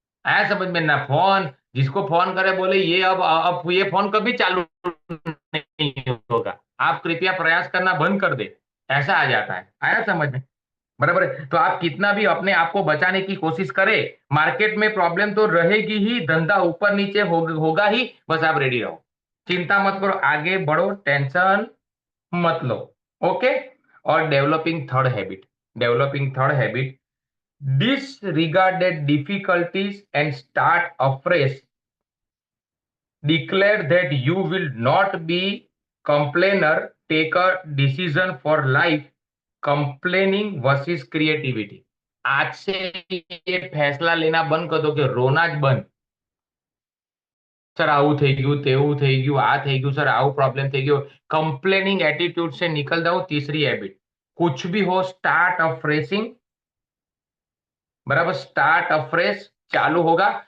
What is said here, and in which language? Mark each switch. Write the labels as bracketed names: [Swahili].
[Hindi] आया समझ में ना, फोन, जिसको फोन करे बोले ये अब ये फोन कभी चालू नहीं होगा, आप कृपया प्रयास करना बंद कर दे, ऐसा आ जाता है। आया समझ में। बराबर है, तो आप कितना भी अपने आप को बचाने की कोशिश करें, मार्केट में प्रॉब्लम तो रहेगी ही, धंधा ऊपर नीचे होगा ही, बस आप रेडी रहो, चिंता मत करो, आगे बढ़ो, टेंशन मत लो। ओके। [English] और developing third habit, disregarded difficulties and start afresh. Declare that you will not be complainer. Take a decision for life. Complaining versus creativity. [Hindi] आज से ये फैसला लेना बंद कर दो कि रोना ज बंद। [Gujarati] सर આવું થઈ ગયું, તેવું થઈ ગયું, આ થઈ ગયું, સર આવું પ્રોબ્લેમ થઈ ગયો। [Hindi] कंप्लेनिंग एटीट्यूड से निकल जाओ। तीसरी हैबिट, कुछ भी हो [English] Start afreshing. [Hindi] बराबर, स्टार्ट अफ्रेश, चालू होगा।